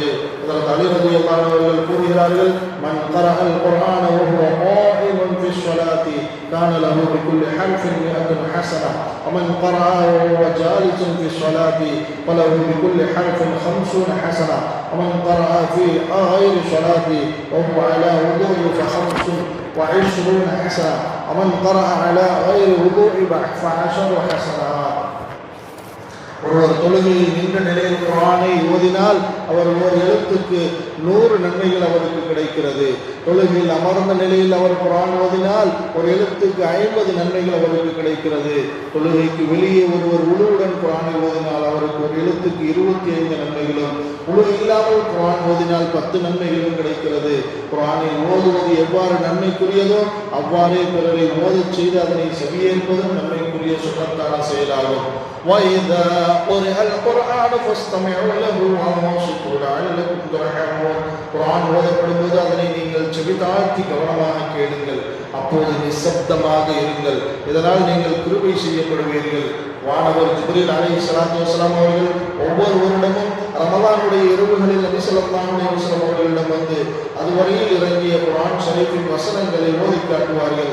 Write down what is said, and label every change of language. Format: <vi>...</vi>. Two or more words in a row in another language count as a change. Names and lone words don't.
<ar>அதற்கு அலி رضي الله عنه</ar> <ta>அவர்கள் கூறுகிறார்கள்,</ta> <ar>من قرأ القرآن وهو قائم في صلاة كان له بكل حرف مائة حسنة ومن قرأه وهو جالس في صلاة فله بكل حرف 50 حسنة ومن قرأ في غير صلاة وهو على وضوء ف25 حسنة ومن قرأ على غير وضوء ف10 حسنات.</ar> <ta>ஒருவர் தொழுகையில் நின்ற நிலையில் குர்ஆனை ஓதினால் அவர் ஒரு எழுத்துக்கு 100 நன்மைகள் அவருக்கு கிடைக்கிறது. தொழுகையில் அமர்ந்த நிலையில் அவர் குர்ஆன் ஓதினால் ஒரு எழுத்துக்கு 50 நன்மைகள் அவருக்கு கிடைக்கிறது. தொழுகைக்கு வெளியே ஒருவர் உளுவுடன் குர்ஆனை ஓதினால் அவருக்கு ஒரு எழுத்துக்கு 25 நன்மைகளும், உளு இல்லாமல் குர்ஆன் ஓதினால் 10 நன்மைகளும் கிடைக்கிறது. குர்ஆனை ஓதுவது எவ்வாறு நன்மைக்குரியதோ அவ்வாறே பிறரை ஓதச் செய்து அதனை செவியேற்பதும் நன்மைக்குரிய சுண்ணத்தான செயலாகும்.</ta> <ar>وَإِذَا قُرِئَ الْقُرْآنُ فَاسْتَمِعُوا لَهُ وَأَنصِتُوا لَعَلَّكُمْ تُرْحَمُونَ.</ar> <ta>குர்ஆன் ஓதப்படும்போது அதனை நீங்கள் செவிதாழ்த்தி கவனமாக கேளுங்கள், அப்போது நிசப்தமாக இருங்கள், இதனால் நீங்கள் கிருபை செய்யப்படுவீர்கள். வானவர் ஜிப்ரீல்</ta> <ar>عليه الصلاة والسلام</ar> <ta>அவர்கள் ஒவ்வொரு வருடமும் ரமலானுடைய இரவுகளில் நபி</ta> <ar>صلى الله عليه وسلم</ar> <ta>அவர்களிடம் வந்து அதுவரையில் இறங்கிய குர்ஆன் ஷரீஃபின் வசனங்களை ஓதி காட்டுவார்கள்.</ta>